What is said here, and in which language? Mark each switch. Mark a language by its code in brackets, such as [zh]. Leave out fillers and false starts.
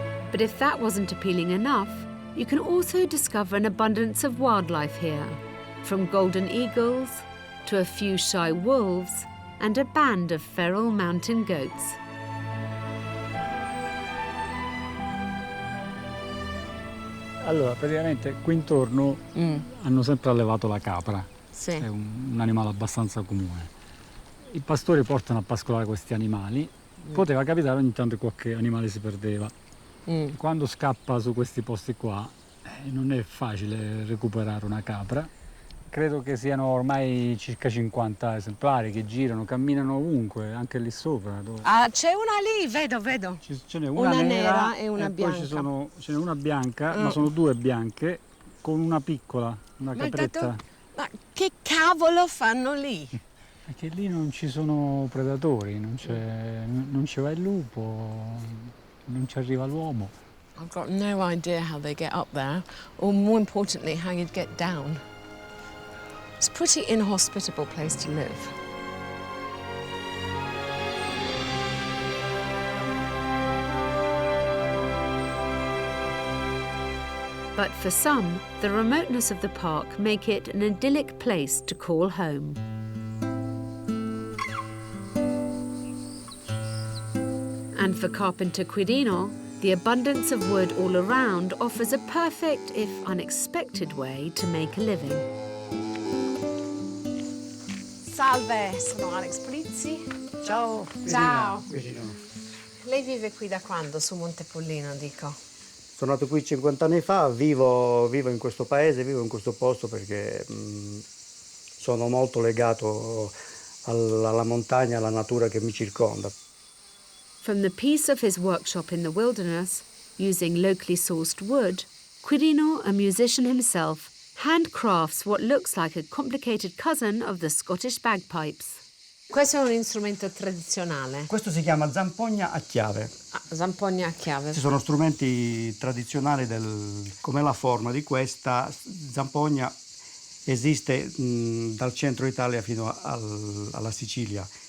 [en] But if that wasn't appealing enough, you can also discover an abundance of wildlife here, from golden eagles to a few shy wolves and a band of feral mountain goats. [it] Allora, praticamente qui intorno hanno sempre allevato la capra, Sì. è un animale abbastanza comune. I pastori portano a pascolare questi animali, poteva capitare ogni tanto che qualche animale si perdeva. Quando scappa su questi posti qua non è facile recuperare una capra. Credo che siano ormai circa 50 esemplari che girano, camminano ovunque, anche lì sopra. Ah, c'è una lì, vedo. Ce n'è Una nera e una poi bianca. ce n'è una bianca, ma sono due bianche con una piccola, una Ma capretta. ma che cavolo fanno lì? Perché lì non ci sono predatori, non ci va il lupo, non ci arriva l'uomo. [en] I've got no idea how they get up there, or more importantly, how you'd get down. It's a pretty inhospitable place to live. But for some, the remoteness of the park make it an idyllic place to call home. And for carpenter Quirino, the abundance of wood all around offers a perfect, if unexpected, way to make a living. [it] Salve, sono Alex Polizzi. Ciao. Ciao. Lei vive qui da quando, su Monte Pollino, dico? Sono nato qui 50 anni fa, vivo in questo paese, vivo in questo posto perché sono molto legato alla montagna, alla natura che mi circonda. [en] From the peace of his workshop in the wilderness, using locally sourced wood, Quirino, a musician himself, handcrafts what looks like a complicated cousin of the Scottish bagpipes. [it] Questo è un strumento tradizionale. Questo si chiama zampogna a chiave. Ah, zampogna a chiave. Ci sono strumenti tradizionali come la forma di questa zampogna esiste dal centro Italia fino alla Sicilia.